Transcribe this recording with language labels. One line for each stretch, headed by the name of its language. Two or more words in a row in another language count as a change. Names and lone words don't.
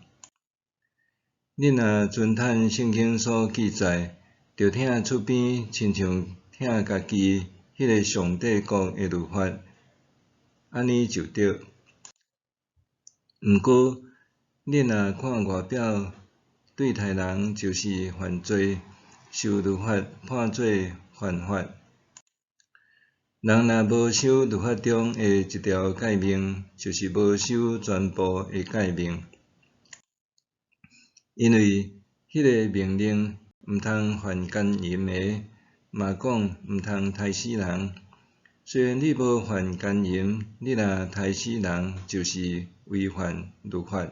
Min Nan Chinese: 恁若尊趁圣经所记载，着听出边亲像听家己迄个上帝国的律法，安尼就对。毋过，恁若看外表对待人就是犯罪，受律法判做犯法。人若无守律法中的一条诫命，就是无守全部的诫命。因为迄个命令毋通犯奸淫的，嘛讲毋通杀死人。虽然你无犯奸淫，你若杀死人，就是违反律法。